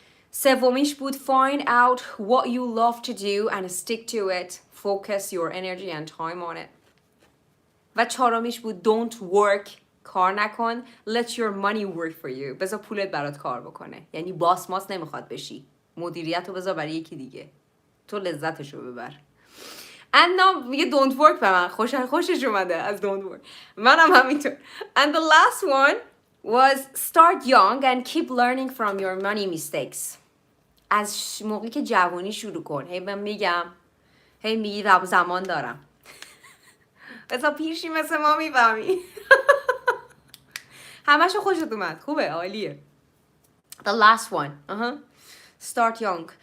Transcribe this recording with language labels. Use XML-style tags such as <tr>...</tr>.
<fa>سومیش بود</fa> <en>find out what you love to do and stick to it focus your energy and time on it.</en> <fa>و چهارمیش بود</fa> <en>don't work</en> <fa>کار نکن</fa> <en>let your money work for you</en> <fa>بذار پولت برات کار بکنه. یعنی باس ماس نمیخواد بشی، مدیریت رو بذار برای یکی دیگه، تو لذتشو ببر. انا میگه</fa> <en>don't work</en> <fa>به من خوشش اومده از</fa> <en>don't work،</en> <fa>منم همینطور.</fa> <en>And the last one was start young and keep learning from your money mistakes.</en> <fa>از موقعی که جوانی شروع کن. هی من میگم هی میگی زمان دارم بذار پیشی مثل ما میفهمی. همشو خوشت اومد، خوبه، عالیه.</fa> <en>The last one start young.</en>